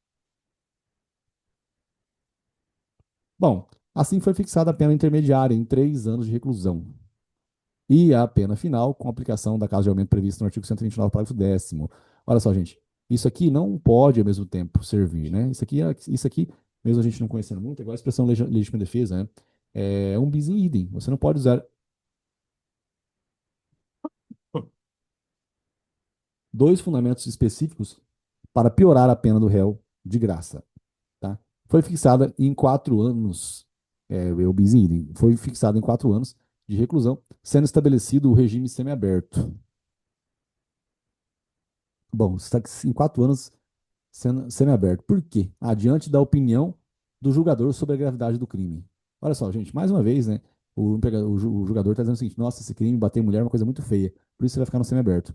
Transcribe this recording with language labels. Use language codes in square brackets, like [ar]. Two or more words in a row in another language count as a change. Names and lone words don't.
[pt] Bom, assim foi fixada a pena intermediária em 3 anos de reclusão. E a pena final, com aplicação da causa de aumento prevista no artigo 129, parágrafo 10º. Olha só, gente, isso aqui não pode ao mesmo tempo servir, né? Isso aqui, mesmo a gente não conhecendo muito, é igual a expressão legítima defesa, né? É um [la] bis in idem. [pt] Você não pode usar dois fundamentos específicos para piorar a pena do réu de graça, tá? Foi fixada em 4 anos, o [la] bis in idem, [pt] foi fixada em 4 anos de reclusão, sendo estabelecido o regime semiaberto. Bom, está em 4 anos sendo semiaberto. Por quê? Adiante da opinião do julgador sobre a gravidade do crime. Olha só, gente, mais uma vez, né? O julgador está dizendo o seguinte: nossa, esse crime, bater em mulher é uma coisa muito feia, por isso você vai ficar no semiaberto.